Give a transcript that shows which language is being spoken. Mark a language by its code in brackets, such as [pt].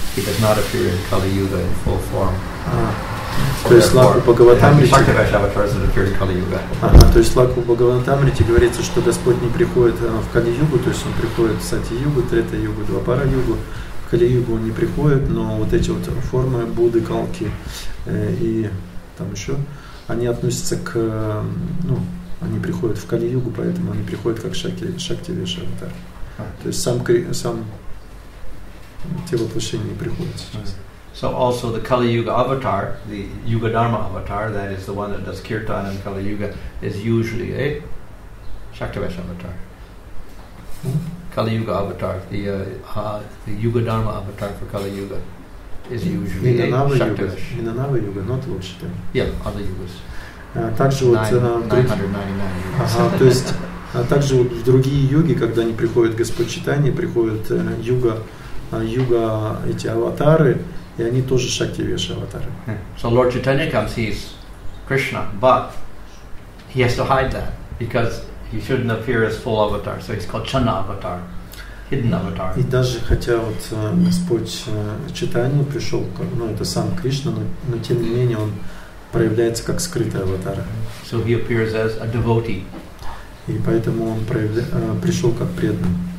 [en] He does not appear in Kali Yuga in full form. [ru] То есть Лакху Бхагаватамрите говорится, что Господь не приходит в Кали-югу, то есть Он приходит в Сати-югу, Трета-югу, Двапара-югу. В Кали-югу Он не приходит, но вот эти вот формы Будды, Калки и там еще, они относятся к, они приходят в Кали-югу, поэтому они приходят как Шактивеша аватар. То есть сам те воплощения не приходят сейчас. [en] So also the Kali Yuga avatar, the Yuga Dharma avatar, that is the one that does kirtan in Kali Yuga, is usually a Shaktivesh avatar. Kali Yuga avatar, the Yuga Dharma avatar for Kali Yuga is usually a Shaktivesh. In another Yuga, not Lord Chaitanya. Yeah, other Yugas. [ru] Также вот 999 то есть также вот в другие юги, когда они приходят Господь Чайтанья, приходят юга эти аватары, и они тоже Шактивеша аватары. [en] So Lord Chaitanya comes, he's Krishna, but he has to hide that because he shouldn't appear as full avatar. So he's called Channa avatar, hidden avatar. [ru] И даже хотя вот Господь Чайтанья пришел, это сам Кришна, но тем не менее он проявляется как скрытый аватар. [en] So he appears as a devotee. [ru] И поэтому он пришел как преданный.